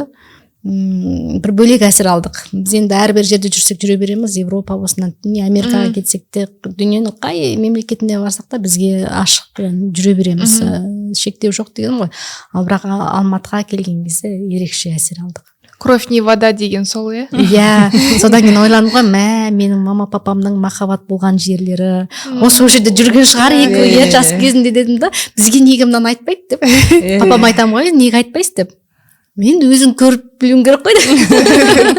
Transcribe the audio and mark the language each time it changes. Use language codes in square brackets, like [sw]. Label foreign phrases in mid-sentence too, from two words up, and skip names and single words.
[kk] Бір бөлек әсер алдық. Біз енді әрбір жерде жүрсек жүре береміз, Европа болсын, не Америкаға кетсек те, дүниенің қай мемлекетінде барсақ та бізге ашық жүре береміз. Шектеу жоқ деген ғой. Ал бірақ Алматыға келген кезде ерекше әсер алдық. [ru] Кровь не вода [kk] деген сол, иә? Иә, содан кейін ойландым ғой, менің мама папамның махаббат болған жерлері, осы жерде жүрген шығар екі жас кезінде дедім да, бізге неге мынаны айтпайды деп. Папам айтам ғой, неге айтпайсыз деп. Мен өзің көріп білуім керек қой деп.